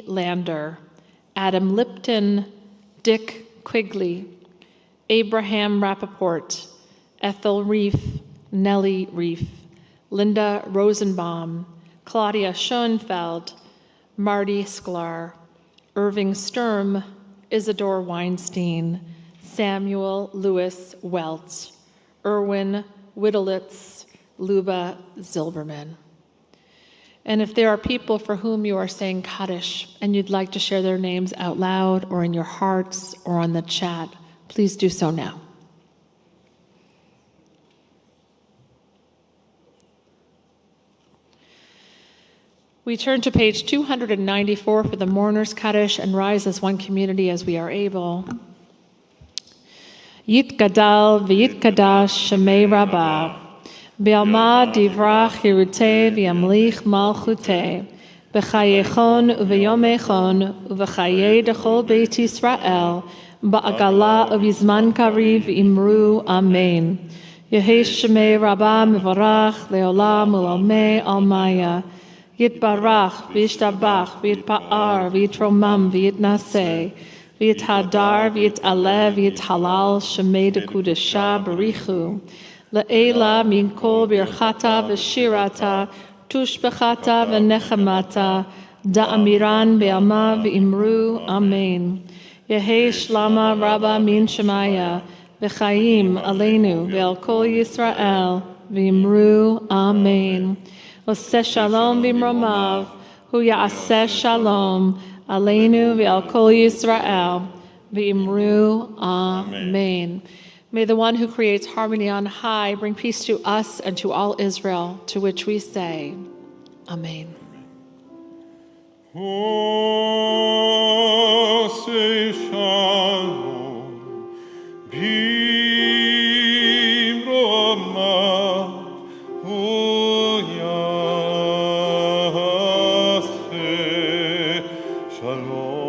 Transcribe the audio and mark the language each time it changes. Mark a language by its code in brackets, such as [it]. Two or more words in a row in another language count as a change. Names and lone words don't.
[en] Lander, Adam Lipton, Dick Quigley, Abraham Rappaport, Ethel Reef, Nellie Reef, Linda Rosenbaum, Claudia Schoenfeld, Marty Sklar, Irving Sturm, Isidore Weinstein, Samuel Lewis Welts, Erwin Widelitz, Luba Zilberman. And if there are people for whom you are saying Kaddish and you'd like to share their names out loud or in your hearts or on the chat, please do so now. We turn to page 294 for the Mourner's Kaddish and rise as one community as we are able. [arc] יתגדל ויתקדש שמיה רבא. בעלמא דברא כרעותה וימליך מלכותה. בחייכון וביומיכון ובחיי דכל בית ישראל. בעגלא ובזמן קריב ואמרו אמן. יהא שמיה רבא מברך לעלם ולעלמי עלמיא. יתברך וישתבח ויתפאר ויתרומם ויתנשא. ויתהדר ויתעלה ויתהלל שמיה דקודשא בריך הוא. לעלא מן כל ברכתא ושירתא תשבחתא ונחמתא דאמירן בעלמא ואמרו אמן. יהא שלמא רבא מן שמיא וחיים עלינו ועל כל ישראל ואמרו אמן. [he] עושה שלום במרומיו הוא יעשה שלום עלינו ועל כל ישראל ואמרו אמן. [en] May the one who creates harmony on high bring peace to us and to all Israel, to which we say, Amen. [he] עושה שלום במרומיו הוא יעשה שלום.